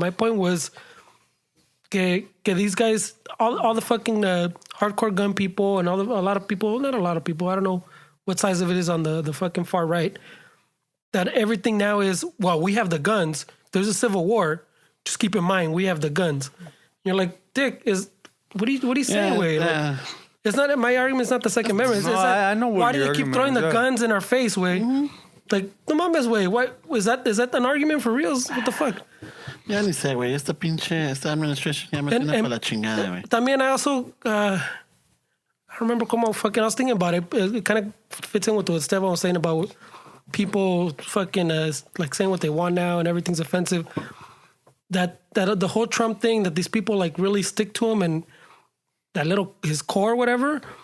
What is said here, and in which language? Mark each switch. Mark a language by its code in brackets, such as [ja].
[en] My point was, these guys, all the fucking hardcore gun people and a lot of people, not a lot of people, I don't know what size of it is on the fucking far right, that everything now is, well, we have the guns. There's a civil war. Just keep in mind, we have the guns. You're like, Dick, what are you saying, way? Like, it's not, my argument's not the Second Amendment. I know what why do you keep throwing the guns in our face, way? Like, [es] no mames, [en] way. Why is that an argument for reals? What the fuck? [es] Ya ni sé, güey. Esta administration ya me tiene para la chingada, güey. [en] También I also, I remember como fucking, I was thinking about it. It kind of fits in with what Esteban was saying about people fucking like saying what they want now and everything's offensive. That the whole Trump thing, that these people like really stick to him and that his core, whatever.